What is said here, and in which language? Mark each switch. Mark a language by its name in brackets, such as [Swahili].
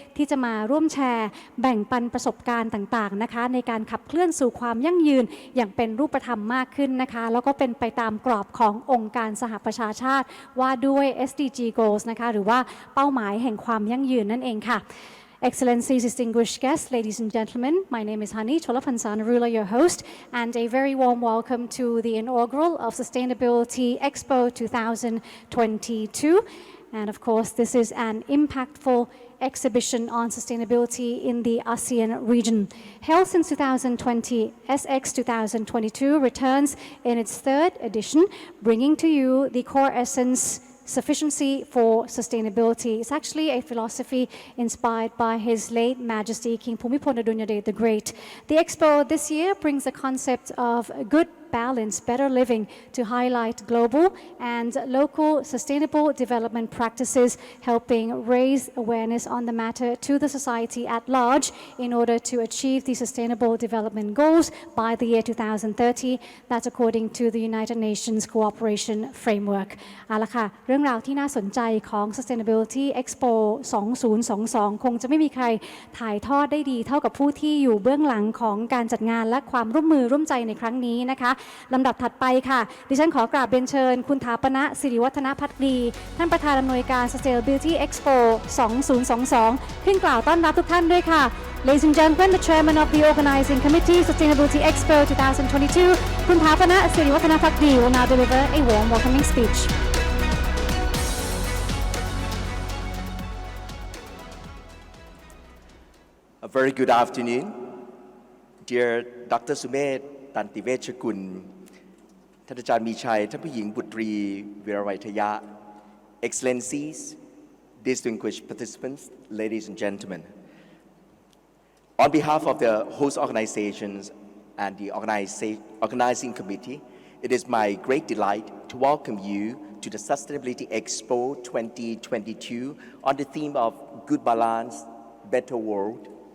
[Thai] ที่จะมาร่วมแชร์แบ่งปันประสบการณ์ต่างๆนะคะในการขับเคลื่อนสู่ความยั่งยืนอย่างเป็นรูปธรรมมากขึ้นนะคะแล้วก็เป็นไปตามกรอบขององค์การสหประชาชาติว่าด้วย SDG Goals นะคะหรือว่าเป้าหมายแห่งความยั่งยืนนั่นเองค่ะ [English] Excellencies, distinguished guests, ladies and gentlemen, my name is Hani Cholapansanarula, your host, and a very warm welcome to the inaugural of Sustainability Expo 2022. And of course, this is an impactful exhibition on sustainability in the ASEAN region. Held since 2020, SX 2022 returns in its third edition, bringing to you the core essence sufficiency for sustainability. It's actually a philosophy inspired by His late Majesty King Bhumibol Adulyadej the Great. The expo this year brings the concept of good balance, better living to highlight global and local sustainable development practices, helping raise awareness on the matter to the society at large in order to achieve the Sustainable Development Goals by the year 2030. That's according to the United Nations Cooperation Framework. [Thai] เอาละค่ะเรื่องราวที่น่าสนใจของ Sustainability Expo 2022 คงจะไม่มีใครถ่ายทอดได้ดีเท่ากับผู้ที่อยู่เบื้องหลังของการจัดงานและความร่วมมือร่วมใจในครั้งนี้นะคะลำดับถัดไปค่ะดิฉันขอกราบเรียนเชิญคุณฐาปณะ สิริวัฒนภักดีท่านประธานอำนวยการ Sustainability Expo 2022 ขึ้นกล่าวต้อนรับทุกท่านด้วยค่ะ [English] Ladies and gentlemen, the chairman of the organizing committee Sustainability Expo 2022 คุณฐาปณะ สิริวัฒนภักดี will now deliver a warm welcoming speech. A very good afternoon, dear Dr. Sumedตันติเวชกุลท่านอาจารย์มีชัยท่านผู้หญิงบุตรีวิรวัยทยะ Excellencies, distinguished participants, ladies and gentlemen. On behalf of the host organizations and the organizing committee, it is my great delight to welcome you to the Sustainability Expo 2022 on the theme of Good Balance, Better World.